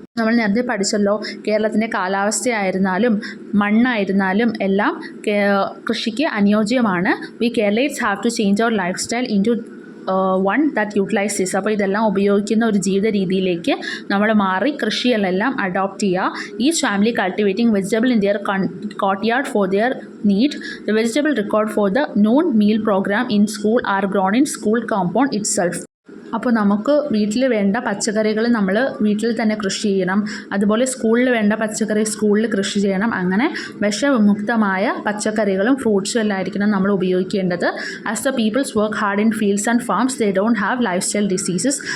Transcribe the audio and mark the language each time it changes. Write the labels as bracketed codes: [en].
[ml] നമ്മൾ നേരത്തെ പഠിച്ചല്ലോ, കേരളത്തിൻ്റെ കാലാവസ്ഥയായിരുന്നാലും മണ്ണായിരുന്നാലും എല്ലാം കൃഷിക്ക് അനുയോജ്യമാണ്. [en] We Keralese have to change our life style into one that utilize this. [ml] അപ്പോൾ ഇതെല്ലാം ഉപയോഗിക്കുന്ന ഒരു ജീവിത രീതിയിലേക്ക് നമ്മൾ മാറി കൃഷികളെല്ലാം അഡോപ്റ്റ് ചെയ്യുക. [en] Each family cultivating vegetable in their courtyard for their need. The vegetable record for the noon meal program in school are grown in school compound itself. [ml] അപ്പോൾ നമുക്ക് വീട്ടിൽ വേണ്ട പച്ചക്കറികൾ നമ്മൾ വീട്ടിൽ തന്നെ കൃഷി ചെയ്യണം. അതുപോലെ സ്കൂളിൽ വേണ്ട പച്ചക്കറി സ്കൂളിൽ കൃഷി ചെയ്യണം. അങ്ങനെ വിഷവിമുക്തമായ പച്ചക്കറികളും ഫ്രൂട്ട്സും എല്ലാം ആയിരിക്കണം നമ്മൾ ഉപയോഗിക്കേണ്ടത്. [en] As the peoples work hard in fields and farms they don't have life style diseases.